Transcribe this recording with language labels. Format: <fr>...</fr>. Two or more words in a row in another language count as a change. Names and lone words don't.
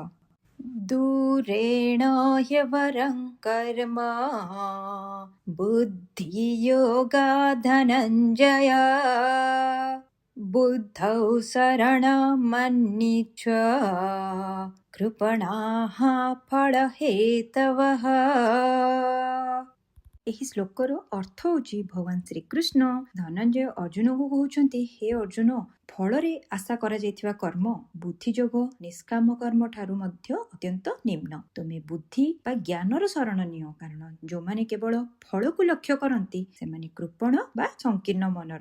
<sa>दूरेण ह्यवरं कर्म बुद्धियोगा धनञ्जय बुद्धौ शरणमन्विच्छ कृपणाः फलहेतवः।</sa> <or>ଏହି ଶ୍ଲୋକର ଅର୍ଥ ହେଉଛି ଭଗବାନ ଶ୍ରୀକୃଷ୍ଣ ଧନଞ୍ଜୟ ଅର୍ଜୁନକୁ କହୁଛନ୍ତି, ହେ ଅର୍ଜୁନ, ଫଳରେ ଆଶା କରାଯାଇଥିବା କର୍ମ ବୁଦ୍ଧି ଯୋଗ ନିଷ୍କାମ କର୍ମ ଠାରୁ ମଧ୍ୟ ଅତ୍ୟନ୍ତ ନିମ୍ନ। ତୁମେ ବୁଦ୍ଧି ବା ଜ୍ଞାନର ଶରଣ ନିଅ, କାରଣ ଯେଉଁମାନେ କେବଳ ଫଳକୁ ଲକ୍ଷ୍ୟ କରନ୍ତି ସେମାନେ କୃପଣ ବା ସଂକୀର୍ଣ୍ଣ ମନର।</or>